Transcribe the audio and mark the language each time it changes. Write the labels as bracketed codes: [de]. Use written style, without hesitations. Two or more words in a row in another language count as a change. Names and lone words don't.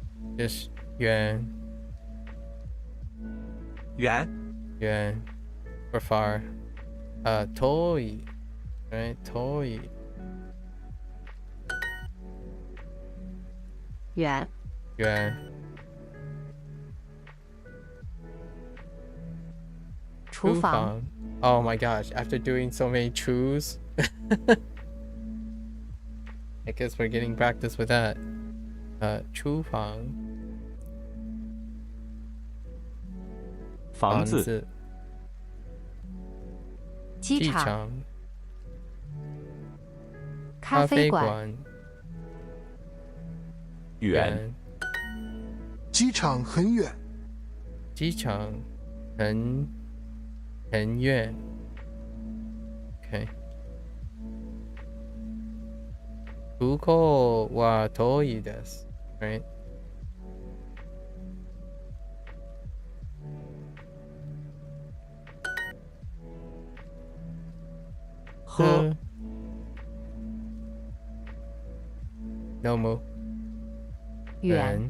[en] just 远远 or far. [ja] 遠い right 遠い [zh] 远远厨房 [en] Oh my gosh, after doing so many chews I guess we're getting practice with that. [zh] 厨房房子机场机场咖啡馆远机场很远，机场很远 OK [ja] 空港は遠いです [zh] right 喝 [ja] 飲む [zh] 远